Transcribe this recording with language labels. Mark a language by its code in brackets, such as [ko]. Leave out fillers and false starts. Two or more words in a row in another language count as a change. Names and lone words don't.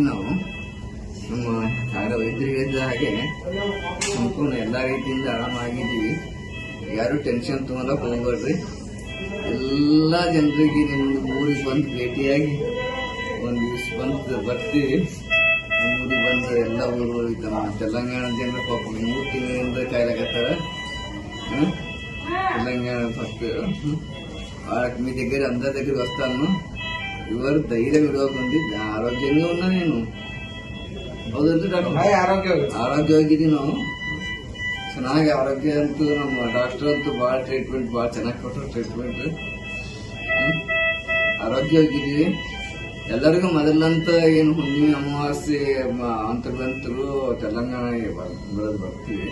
[kn] ನಾವು ನಮ್ಮ ವೈದ್ಯರಿಗೆ ಹೇಳಿದ ಹಾಗೆ ಸಂಪೂರ್ಣ ಎಲ್ಲ ರೀತಿಯಿಂದ ಆರಾಮಾಗಿದ್ದೀವಿ. ಯಾರು ಟೆನ್ಷನ್ ತಗೊಳಕ್ ಹೋಗ್ಬೇಡ್ರಿ. ಎಲ್ಲ ಜನರಿಗೆ ನಿಮ್ಗೆ ಊರಿಗೆ ಬಂದು ಭೇಟಿಯಾಗಿ ಒಂದು ದಿವಸ ಬಂದು ಬರ್ತೀವಿ. ಊರಿಗೆ ಬಂದು ಎಲ್ಲ ಊರು ನಮ್ಮ ತೆಲಂಗಾಣ ಜನರು ಪಾಪ 3 ತಿಂಗಳಿಂದ ಕಾಯ್ಲಾಕತ್ತಾರ. [te] తెలంగాణ ఫస్ట్ వాళ్ళకి మీ దగ్గర అందరి దగ్గర వస్తాను. ఎవరు ధైర్యం ఇవ్వకుంది. ఆరోగ్యంగా ఉన్నా నేను ಆರೋಗ್ಯವಾಗಿದ್ದೀನಿ. [kn] ನಾವು ಚೆನ್ನಾಗಿ ಆರೋಗ್ಯ ಅಂತೂ ನಮ್ಮ ಡಾಕ್ಟರ್ ಅಂತೂ ಭಾಳ ಟ್ರೀಟ್ಮೆಂಟ್ ಭಾಳ ಚೆನ್ನಾಗಿ ಕೊಟ್ಟರು. ಟ್ರೀಟ್ಮೆಂಟ್ ಆರೋಗ್ಯವಾಗಿದ್ದೀವಿ. ಎಲ್ಲರಿಗೂ ಮೊದಲಂತ ಏನು ಹುಣ್ಣಿಮೆ ಅಮಾವಾಸ್ಯೆ ಅಂತರ್ಗಂತರು ತೆಲಂಗಾಣ ಬರೋದು ಬರ್ತೀವಿ.